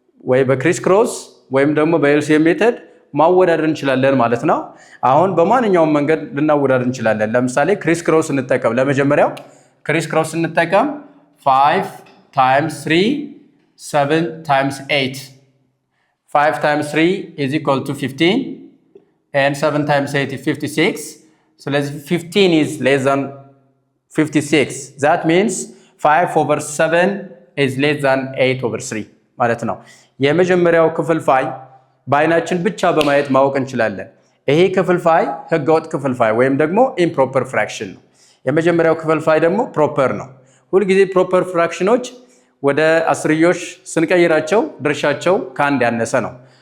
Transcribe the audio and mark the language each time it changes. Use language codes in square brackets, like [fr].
[am] ወይ በክሪስ ክሮስ ወይም ደግሞ በኤልሲኤም ሜተድ ማወዳደር እንችላለን ማለት ነው። አሁን በማንኛውም መንገድ ልናወዳደር እንችላለን። ለምሳሌ ክሪስ ክሮስ እንጠቀም። ለመጀመሪያው ክሪስ ክሮስ እንጠቀም። [en] 5 times 3 7 times 8 5 times 3 is equal to 15 and 7 times 8 is 56. [am] ስለዚህ [en] 15 is less than 56. That means 5/7 is less than 8/3 [am] ማለት ነው። የመጀመሪያው ክፍልፋይ በአይናችን ብቻ በማየት ማወቅ እንችላለን። ይሄ ክፍልፋይ ህገወጥ ክፍልፋይ ወይም ደግሞ ኢምፕሮፐር ፍራክሽን ነው። የመጀመሪያው ክፍልፋይ ደግሞ ፕሮፐር ነው። ሁልጊዜ ፕሮፐር ፍራክሽኖች ወደ አስርዮሽ ስንቀይራቸው ድርሻቸው ከአንድ ያነሰ ነው።